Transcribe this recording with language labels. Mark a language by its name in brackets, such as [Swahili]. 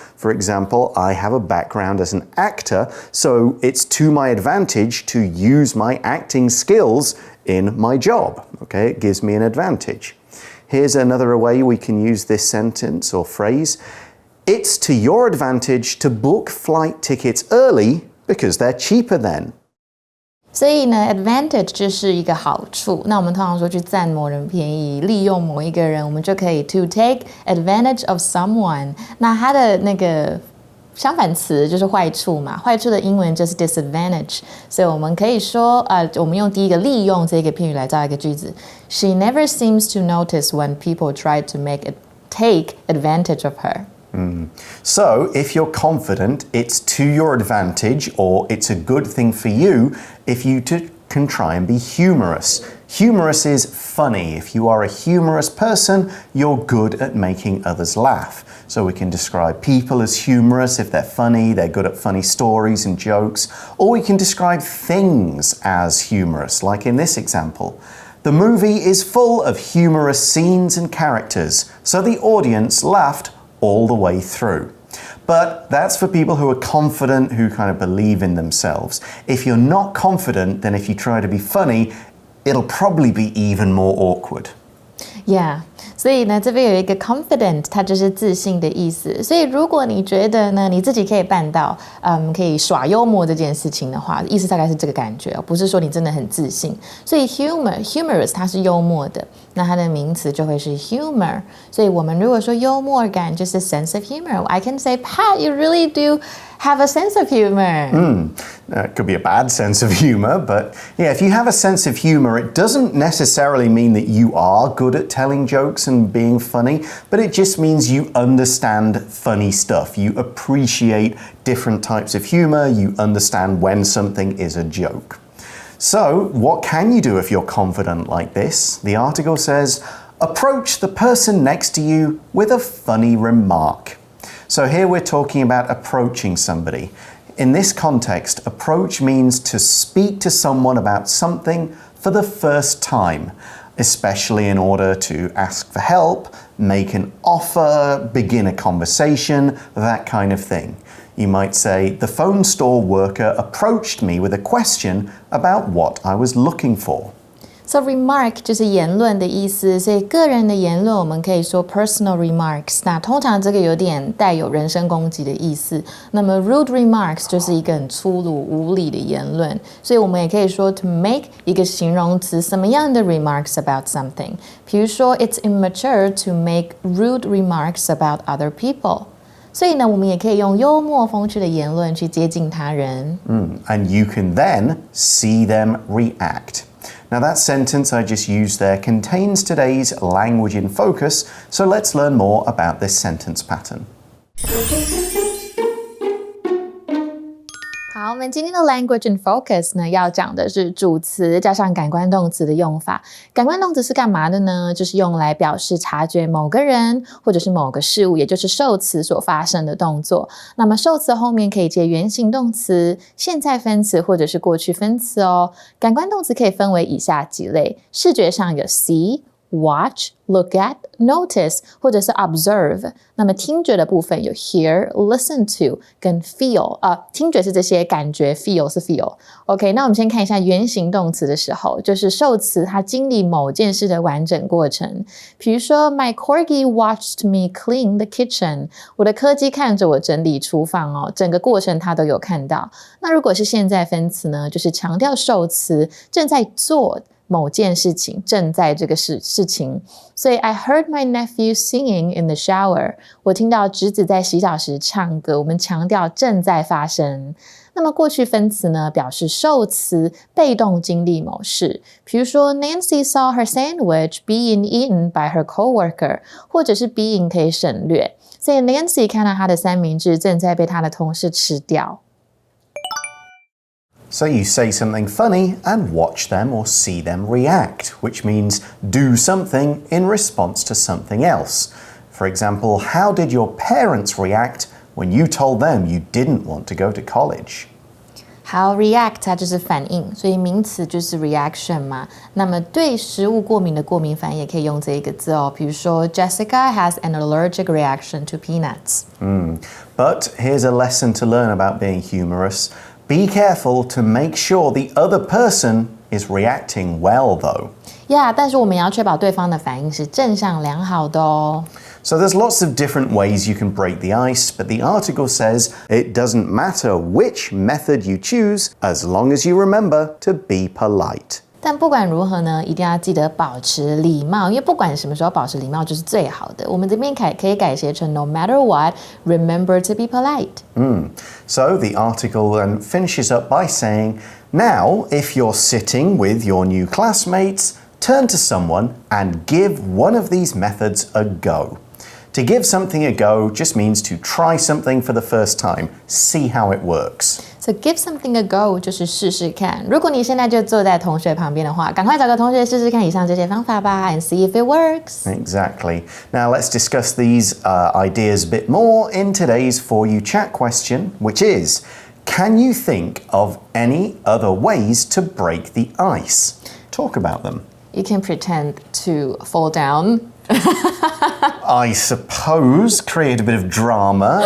[English] For example, I have a background as an actor, so it's to my advantage to use my acting skills in my job. Okay, it gives me an advantage. Here's another way we can use this sentence or phrase. It's to your advantage to book flight tickets early because they're cheaper then. [Chinese] 所以呢 advantage 就是一个好处。那我们通常说去占某人便宜，利用某一个人，我们就可以 [English] to take advantage of someone。 [Chinese] 那它的那个相反词就是坏处嘛，坏处的英文就是 disadvantage。所以我们可以说，我们用第一个利用这个片语来造一个句子。 [English] She never seems to notice when people try to take advantage of her. So, if you're confident, it's to your advantage or it's a good thing for you if you can try and be humorous. Humorous is funny. If you are a humorous person, you're good at making others laugh. So we can describe people as humorous if they're funny, they're good at funny stories and jokes. Or we can describe things as humorous, like in this example. The movie is full of humorous scenes and characters, so the audience laughed all the way through. But that's for people who are confident, who kind of believe in themselves. If you're not confident, then if you try to be funny, it'll probably be even more awkward. Yeah. [Chinese] 所以呢，这边有一个 confident， 它就是自信的意思。所以如果你觉得呢，你自己可以办到，可以耍幽默这件事情的话，意思大概是这个感觉，不是说你真的很自信。所以 humorous 它是幽默的，那它的名词就会是 humor。所以我们如果说幽默感就是 [English] sense of humor，I can say Pat, you really do have a sense of humor. It could be a bad sense of humor, but yeah, if you have a sense of humor, it doesn't necessarily mean that you are good at telling jokes and being funny, but it just means you understand funny stuff. You appreciate different types of humor. You understand when something is a joke. So, what can you do if you're confident like this? The article says, approach the person next to you with a funny remark. So here we're talking about approaching somebody. In this context, approach means to speak to someone about something for the first time, especially in order to ask for help, make an offer, begin a conversation, that kind of thing. You might say, the phone store worker approached me with a question about what I was looking for. [Chinese] So remark 就是言论的意思，所以个人的言论我们可以说 personal remarks。那通常这个有点带有人身攻击的意思。那么 rude remarks 就是一个很粗鲁无礼的言论，所以我们也可以说 to make 一个形容词什么样的 remarks about something。比如说 [English] it's immature to make rude remarks about other people。 [Chinese] 所以呢，我们也可以用幽默风趣的言论去接近他人。 [English] And you can then see them react. Now that sentence I just used there contains today's language in focus, so let's learn more about this sentence pattern. [Chinese] 好，我们今天的 language in focus 呢，要讲的是主词加上感官动词的用法。感官动词是干嘛的呢？就是用来表示察觉某个人或者是某个事物，也就是受词所发生的动作。那么受词后面可以接原形动词、现在分词或者是过去分词哦。感官动词可以分为以下几类，视觉上有 see、watch, look at, notice 或者是 observe。那么听觉的部分有 hear, listen to 跟 feel。听觉是这些，感觉 feel 是 feel。OK， 那我们先看一下原形动词的时候，就是受词它经历某件事的完整过程。 [English] 比如说 My corgi watched me clean the kitchen。 [Chinese] 我的柯基看着我整理厨房哦，整个过程它都有看到。那如果是现在分词呢，就是强调受词正在做某件事情，正在这个事情。所以 [English] I heard my nephew singing in the shower。 [Chinese] 我听到侄子在洗澡时唱歌，我们强调正在发生。那么过去分词呢，表示受词被动经历某事。比如说 [English] Nancy saw her sandwich being eaten by her coworker， [Chinese] 或者是 being 可以省略。所以 Nancy 看到她的三明治正在被她的同事吃掉。 [English] So you say something funny and watch them or see them react, which means do something in response to something else. For example, how did your parents react when you told them you didn't want to go to college? [Chinese] 好 react 它就是反应，所以名词就是 reaction 嘛。那么对食物过敏的过敏反应也可以用这一个字哦，比如说 [English] Jessica has an allergic reaction to peanuts. But here's a lesson to learn about being humorous. Be careful to make sure the other person is reacting well, though. [Chinese] Yeah, 但是我们要确保对方的反应是正向良好的哦。 [English] So there's lots of different ways you can break the ice, but the article says it doesn't matter which method you choose as long as you remember to be polite. [Chinese] 但不管如何呢，一定要记得保持礼貌，因为不管什么时候保持礼貌就是最好的。我们这边可以改写成 [English] No matter what, remember to be polite. So the article then finishes up by saying, now if you're sitting with your new classmates, turn to someone and give one of these methods a go. To give something a go just means to try something for the first time, see how it works. So give something a go [Chinese] 就是试试看。如果你现在就坐在同学旁边的话，赶快找个同学试试看以上这些方法吧 [English] and see if it works. Exactly. Now let's discuss these ideas a bit more in today's For You Chat question, which is, can you think of any other ways to break the ice? Talk about them. You can pretend to fall down. I suppose create a bit of drama.